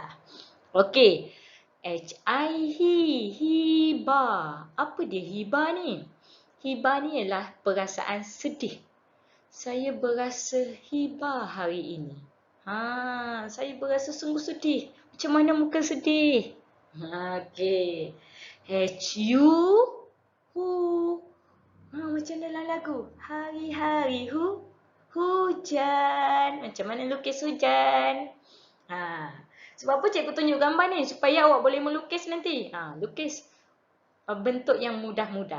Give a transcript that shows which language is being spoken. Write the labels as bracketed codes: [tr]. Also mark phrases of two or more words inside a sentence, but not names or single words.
[ms] Okey. H-I-Hi, hiba. Apa dia hiba ni? Hiba ni ialah perasaan sedih. Saya berasa hiba hari ini. Saya berasa sungguh sedih. Macam mana muka sedih? Okey. H-U, hu. Macam dalam lagu. Hari-hari hujan. Macam mana lukis hujan? Sebab apa cikgu tunjuk gambar ni? Supaya awak boleh melukis nanti. Lukis bentuk yang mudah-mudah.